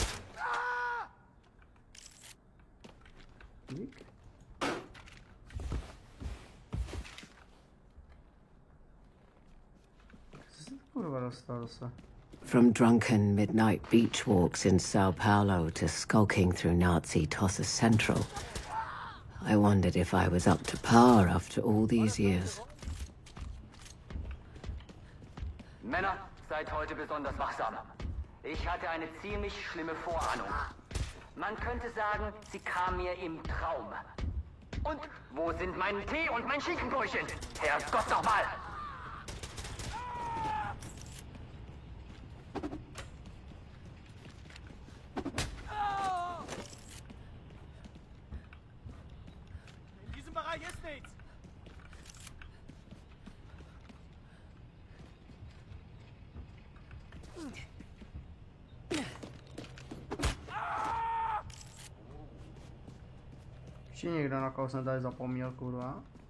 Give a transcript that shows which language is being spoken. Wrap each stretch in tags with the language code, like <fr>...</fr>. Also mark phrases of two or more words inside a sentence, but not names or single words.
<cs>Dík.</cs> <en>From drunken midnight beach walks in Sao Paulo to skulking through Nazi Tossa Central, I wondered if I was up to par after all these years.</en> <de>Männer, seid heute besonders wachsam. Ich hatte eine ziemlich schlimme Vorahnung. Man könnte sagen, sie kam mir im Traum. Und wo sind mein Tee und mein Schinkenbrötchen? Herrgott nochmal! In diesem Bereich ist nichts!</de> <cs>Ještě někdo, na koho jsem tady zapomněl, kurva.</cs>